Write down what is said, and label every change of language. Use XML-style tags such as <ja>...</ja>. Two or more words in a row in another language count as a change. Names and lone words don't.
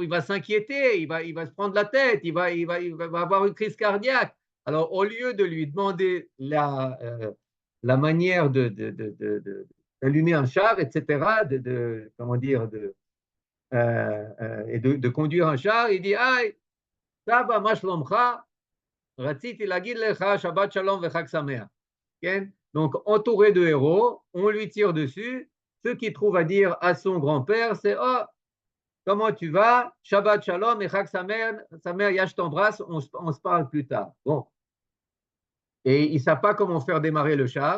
<fr>Il va s'inquiéter, il va se prendre la tête, il va avoir une crise cardiaque. Alors, au lieu de lui demander la manière d'allumer un char, etc., comment dire, et de conduire un char, il dit, ah,</fr> <he>סבא, מה שלומך, רציתי להגיד לך, שבת שלום וחג שמח.</he> <fr>Donc, entouré de héros, on lui tire dessus. Ce qu'il trouve à dire à son grand-père, c'est, oh, comment tu vas?</fr> <he>שבת שלום</he> <fr>et Chag sa mère, je t'embrasse, on se parle plus tard. Bon. Et il ne sait pas comment faire démarrer le char.</fr>